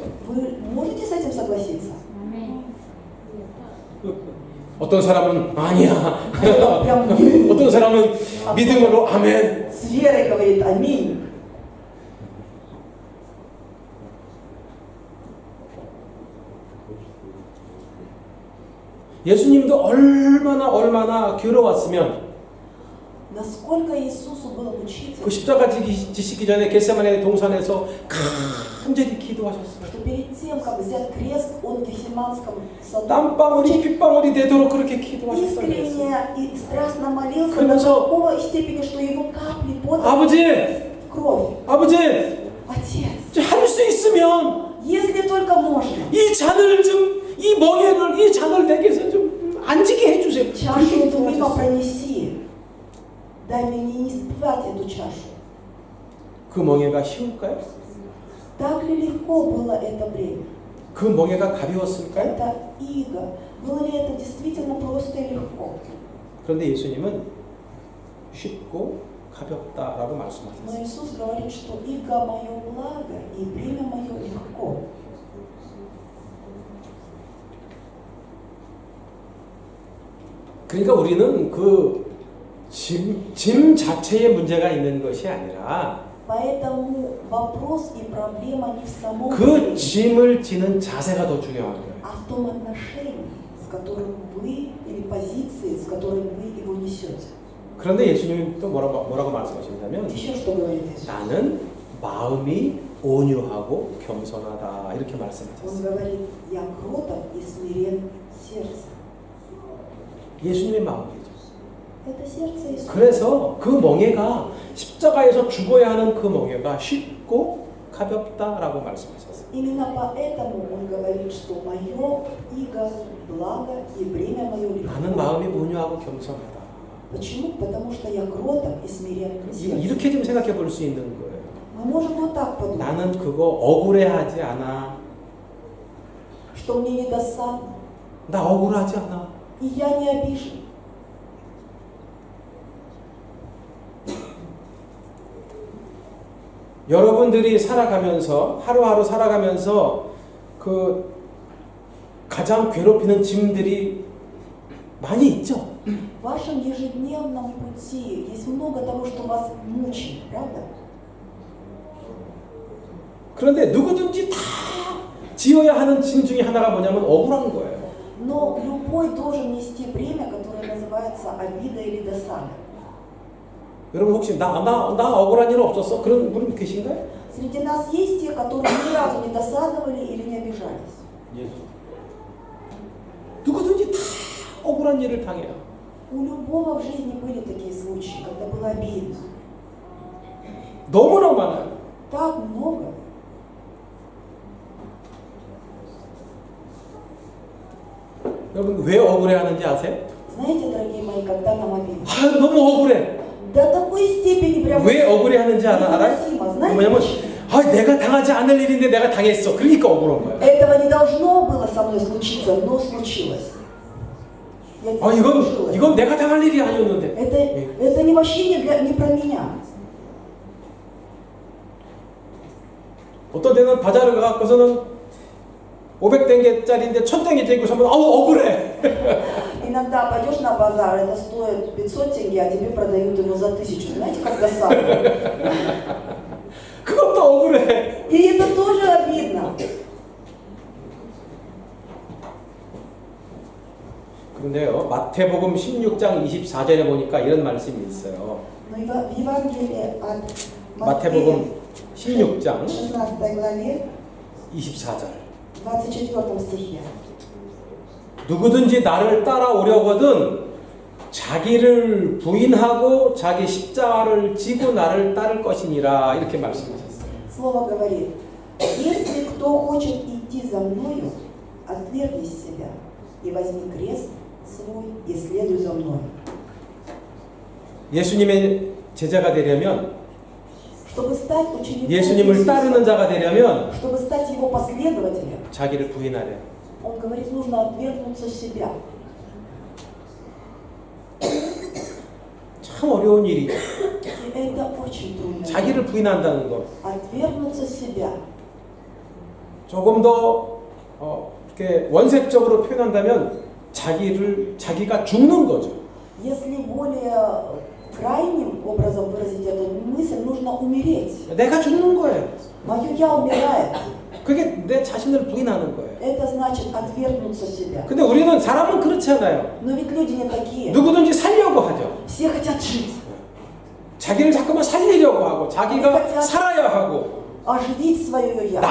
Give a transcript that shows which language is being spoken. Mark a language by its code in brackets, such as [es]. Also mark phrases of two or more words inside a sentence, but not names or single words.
[ru] Вы можете с этим согласиться? [ko] 아멘. 어떤 사람은 아니야. [ru] Прям нет. [ko] 어떤 사람은 믿음으로 아멘. [ru] С верой говорит аминь. [ko] 예수님도 얼마나 괴로웠으면 [ru] Насколько Иисусу было мучительно, [ko] 그 십자가 지시기 전에 겟세마네 동산에서 간절히 기도하셨어요. [ru] что перед тем, как взять крест, он в Гефсиманском саду [ko] 땀방울이 핏방울이 되도록 그렇게 기도하셨어요. [ru] искренне и страстно молился до [ko] 그러면서 [ru] такой степени, что его капли пота [ko] 아버지, [ru] в кровь. [ko] 아버지, [ru] Отец, [ko] 할 수 있으면 [ru] если только можно, [ko] 이 잔을 좀, 이 멍에를, 이 잔을 내게서 좀 안지게 해주세요. [ru] чашу [ko] 그렇게 [ru] эту мимо [ko] 기도하셨어요. [ru] пронеси. Дай мне не испытать эту чашу. [ko] 그 멍에가 쉬울까요? [ru] Так ли легко было это время? [ko] 그 멍에가 가벼웠을까요? [ru] Это иго. Было ли это действительно просто и легко? [ko] 그런데 예수님은 쉽고 가볍다라고 [ru] Но [ko] 말씀하셨어요. [ru] Иисус говорит, что иго мое благо и бремя мое легко. [ko] 그러니까 우리는 그 짐 자체에 문제가 있는 것이 아니라 [ru] Поэтому вопрос и проблема не в самом [ko] 그 [ru] бремени, [ko] 짐을 지는 자세가 더 중요한 거예요. [ru] а в том отношении, с которым вы, или позиции, с которой вы его несете. [ko] 그런데 예수님이 또 뭐라고 말씀하신다면 [ru] Еще что говорит Иисус? [ko] 나는 마음이 온유하고 겸손하다 이렇게 [ru] Он [ko] 말씀하셨어요. [ru] говорит, я кроток и смирен сердцем. [ko] 예수님의 마음이죠. [ru] Это сердце Иисуса. [ko] 그래서 그 멍에가 십자가에서 죽어야 하는 그 멍에가 쉽고 가볍다라고 말씀하셨어요. [ru] Именно поэтому он говорит, что мое иго благо и бремя мое [ko] 나는 [ru] легко. [ko] 마음이 온유하고 겸손하다. [ru] Почему? Потому что я кроток и смирен сердцем. [ko] 이렇게 좀 생각해 볼 수 있는 거예요. [ru] Мы можем вот так подумать, [ko] 나는 그거 억울해하지 않아. [ru] что мне недосадно, [ko] 나 억울하지 않아. [ru] и я не обижен. [ko] 여러분들이 살아가면서 하루하루 살아가면서 그 가장 괴롭히는 짐들이 많이 있죠. [ru] В вашем ежедневном пути есть много того, что вас мучает, правда? [ko] 그런데 누구든지 다 지어야 하는 짐 중에 하나가 뭐냐면 억울한 거예요. [ru] Но любой должен нести бремя, которое называется обида или досада. [ko] 여러분 혹시 나 억울한 일 없었어? 그런 분 계신가요? [ru] Среди нас есть те, которые ни разу не досадовали или не обижались. [ko] 누구든지 다 억울한 일을 당해요. [ru] У любого в жизни были такие случаи, когда было обидно. [ko] 너무나 많아요. [ru] Так много. [ko] 여러분 왜 억울해하는지 아세요? [ru] Знаете, дорогие мои, когда нам обидно? [ko] 아, 너무 억울해. [ru] До такой степени прям [ko] 왜 억울해하는지 알아요? [ru] невыносимо. Знаете, [ko] 왜냐면 [ru] почему? [ko] 아, 내가 당하지 않을 일인데 내가 당했어. 그러니까 억울한 거야. [ru] Этого не должно было со мной случиться, но случилось. Я [ko] 아, [ru] заслужила. [ko] 이건 내가 당할 일이 아니었는데. [ru] Это не вообще не про меня. [ko] 어떤 데는 바자를 가갖고서는 500땡짜리인데 1000땡이 되고 하면 아우 억울해. [ru] Иногда пойдешь на базар, это стоит 500 тенге, а тебе продают его за 1000. Знаете, как досадно? [ko] 그것도 억울해. [ru] И это тоже обидно. [ko] 그런데요, 마태복음 16장 24절에 보니까 이런 말씀이 있어요. [ru] Но в Евангелии от [ko] 마태복음 [ru] Матфея, [ko] 16장 [ru] 16 главе, [ko] 24절. [ru] 24 стихе. [ko] 누구든지 나를 따라오려거든 자기를 부인하고 자기 십자가를 지고 나를 따를 것이니라 이렇게 말씀하셨어요. [ru] Слово говорит: если кто хочет идти за мною, отвергни себя и возьми крест свой и следуй за мной. [ko] 예수님의 제자가 되려면, [ru] Чтобы стать учеником [ko] 예수님을 따르는 [ru] Иисуса, [ko] 자가 되려면 [ru] чтобы стать его последователем, [ko] 자기를 부인하래. [ru] он говорит, нужно отвергнуться себя. [ko] 참 어려운 일이죠. [ru] И это очень трудно. [ko] 자기를 부인한다는 것. [ru] Отвергнуться себя. [ko] 조금 더 이렇게 원색적으로 표현한다면 자기가 죽는 거죠. [ru] Если более крайним образом выразить эту мысль, нужно умереть. [ko] 내가 죽는 거예요. [ru] Мое «я» умирает. [ko] 그게 내 자신을 부인하는 거예요. [ru] Это значит отвергнуться себя. [ko] 근데 우리는 사람은 그렇지 않아요. [ru] Но ведь люди не такие. [ko] 누구든지 살려고 하죠. [ru] Все хотят жить. [ko] 자기를 자꾸만 살리려고 하고 자기가 살아야 하고 [ru] Оживить свое «я».